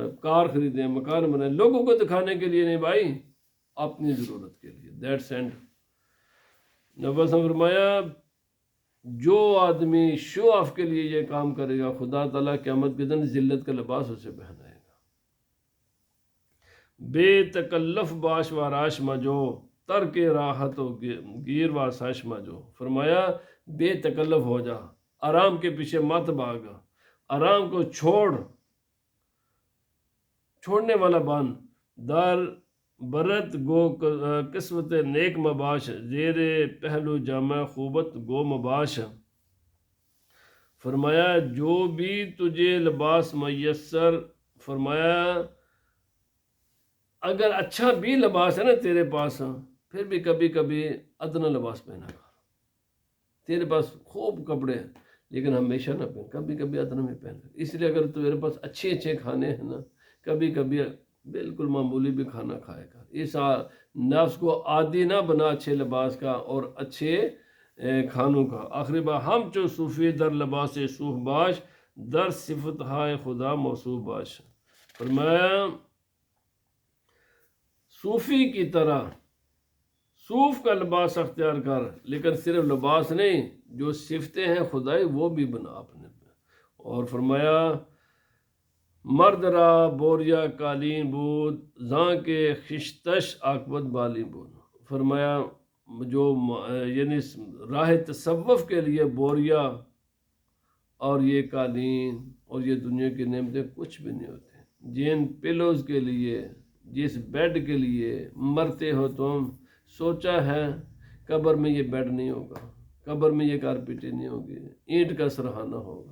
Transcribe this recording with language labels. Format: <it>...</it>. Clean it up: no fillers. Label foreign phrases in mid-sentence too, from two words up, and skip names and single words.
<ur>کار خریدیں، مکان بنائیں، لوگوں کو دکھانے کے لیے نہیں بھائی، اپنی ضرورت کے لیے۔</ur> <en>That's end.</en> <ur>نبی نے فرمایا جو آدمی</ur> <en>show off</en> <ur>کے لیے یہ کام کرے گا، خدا تعالیٰ قیامت کے دن ذلت کا لباس اسے پہنائے گا۔</ur> <fa>بے تکلف باش و راش مجو، ترک راحت و گیر و ساش مجو۔</fa> <ur>فرمایا بے تکلف ہو جا، آرام کے پیچھے مت بھاگا، آرام کو چھوڑنے والا بن۔</ur> <fa>در برت گو قسمت نیک مباش، زیر پہلو جامع خوبت گو مباش۔</fa> <ur>فرمایا جو بھی تجھے لباس میسر، فرمایا اگر اچھا بھی لباس ہے نا تیرے پاس، پھر بھی کبھی کبھی ادنا لباس پہنا کر۔ تیرے پاس خوب کپڑے ہیں لیکن ہمیشہ نہ پہن، کبھی کبھی ادنا میں پہن۔ اس لیے اگر تیرے پاس اچھے کھانے ہیں نا، کبھی کبھی بالکل معمولی بھی کھانا کھائے گا۔ اس نفس کو عادی نہ بنا اچھے لباس کا اور اچھے کھانوں کا۔ آخری بار</ur> <fa>ہم چو صوفی در لباس صوف باش، در صفت ہائے خدا موصوف باش۔</fa> <ur>فرمایا صوفی کی طرح صوف کا لباس اختیار کر، لیکن صرف لباس نہیں، جو صفتیں ہیں خدائی وہ بھی بنا اپنے میں۔ اور فرمایا</ur> <fa>مرد را بوریا قالین بود، زاں کے خشتش عاقبت بالی بود۔</fa> <ur>فرمایا جو یعنی راہ تصوف کے لیے بوریا اور یہ قالین اور یہ دنیا کی نعمتیں کچھ بھی نہیں ہوتے۔ جن پلوز کے لیے، جس بیڈ کے لیے مرتے ہو تم، سوچا ہے قبر میں یہ بیڈ نہیں ہوگا، قبر میں یہ کارپیٹیں نہیں ہوگی، اینٹ کا سرہانہ ہوگا۔</ur>